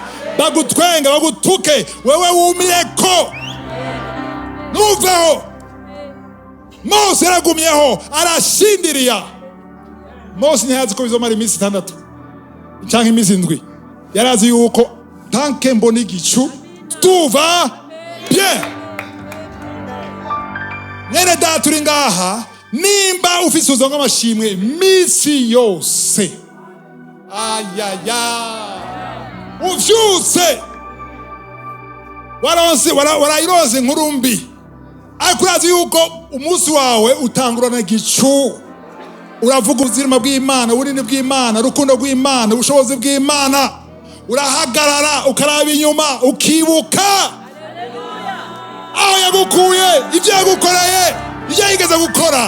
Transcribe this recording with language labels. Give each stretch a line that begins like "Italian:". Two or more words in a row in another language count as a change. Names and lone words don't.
Rundi: Bagutwenga bagutuke wewe wumiyeko nuveho. Mose yaragumyeho arashindiriya. Mose ntiyazi ko bizomara iminsi itandatu canke iminsi indwi. Yarazi yuko tanke mbona igicu
French: tout va bien.
Rundi: Nyene data uri ngaha nimba ufise ubuzima bw'amashimwe misi yose ayaya uvyutse warayiroze inkuru mbi, ariko urazi yuko umunsi wawe utangurana igicu. Uravuga ubuzima bw'Imana, ubunini bw'Imana, urukundo rw'Imana, ubushobozi bw'Imana. Urahagarara ukaraba inyuma ukibuka aho yagukuye, ibyo yagukoreye, ibyo yigeze gukora.